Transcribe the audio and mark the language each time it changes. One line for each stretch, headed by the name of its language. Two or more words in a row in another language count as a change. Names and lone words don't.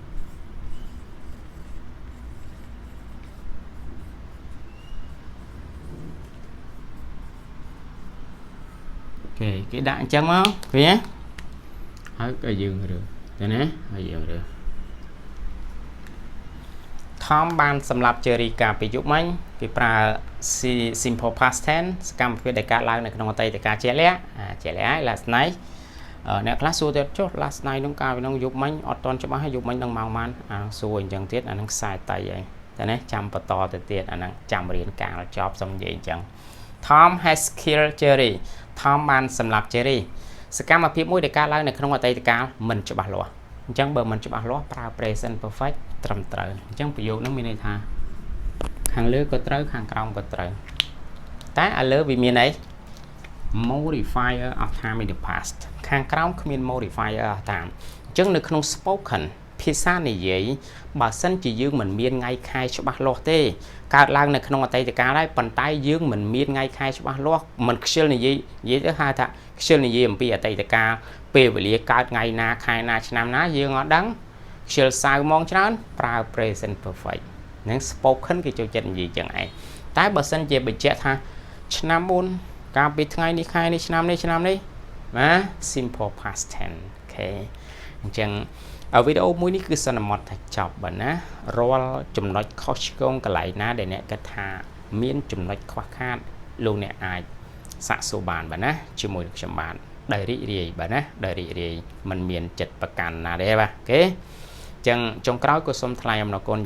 Khmer: គេដាក់អញ្ចឹងមកឃើញទេហើយក៏យើងរើសតែណាហើយយើងរើស Tom បានសម្រាប់ Jerry កាលពីយប់មិញគេប្រើ
English: simple past tense
Khmer: សកម្មភាពដែលកើតឡើងនៅក្នុងអតីតកាលជាក់លាក់ហើយ
English: last night
Khmer: អ្នកខ្លះសួរទៀតចុះ
English: last night
Khmer: នោះកាលពីនោះយប់មិញអត់តន់ ច្បាស់ហើយយប់មិញនឹងម៉ោងប៉ុន្មានសួរអញ្ចឹងទៀតអានឹងខ្សែតៃហើយតែណាចាំបន្តទៅទៀតអានឹងចាំរៀនកាលចប់សុំនិយាយអញ្ចឹង
English: Tom has killed Jerry
Khmer: Tom បានសម្រាប់ Jerry សកម្មភាពមួយ ដែលកើតឡើងនៅក្នុងអតីតកាលមិនច្បាស់លាស់អញ្ចឹងបើមិនច្បាស់លាស់ប្រើ
English: present perfect
Khmer: ត្រឹមត្រូវអញ្ចឹងប្រយោគនោះមានន័យថាខាងលើក៏ត្រូវ ខាងក្រោមក៏ត្រូវតែឥឡូវវាមានអី
English: modifier of time in the past
Khmer: ខាងក្រោមគ្មាន
English: modifier of time
Khmer: អញ្ចឹងនៅ ក្នុង spoken ភាសានិយាយបើសិនជាយើងមិនមានថ្ងៃខែច្បាស់លាស់ទេកើតឡើងនៅក្នុងអតីតកាលហើយប៉ុន្តែយើងមិនមានថ្ងៃខែច្បាស់លាស់មិនខ្ជិលនិយាយទៅហៅថាខ្ជិលនិយាយអំពីអតីតកាលពេលវេលាកើតថ្ងៃណាខែណាឆ្នាំណាយើងអត់ដឹងខ្ជិលសៅម៉ោងច្រើនប្រើ
English: present perfect
Khmer: នឹង spoken គេចូលចិត្តនិយាយចឹងឯងតែបើសិនជាបញ្ជាក់ថាឆ្នាំមុន កាលពីថ្ងៃនេះខែនេះឆ្នាំនេះណា
English: simple past tense
Khmer: អូខេអញ្ចឹងវីដេអូមួយនេះគឺសន្មត់ថាចប់បាទណារាល់ចំណុចខុសឆ្គងកន្លែងណាដែលអ្នកគិតថាមានចំណុចខ្វះខាតលោកអ្នកអាចសាកសួរបានបាទណាជាមួយនឹងខ្ញុំបានដោយរីករាយបាទណាដោយរីករាយមិនមានចិត្តប្រកាន់ណាទេបាទអូខេចឹងចុងក្រោយក៏សូមថ្លែងអំណរគុណ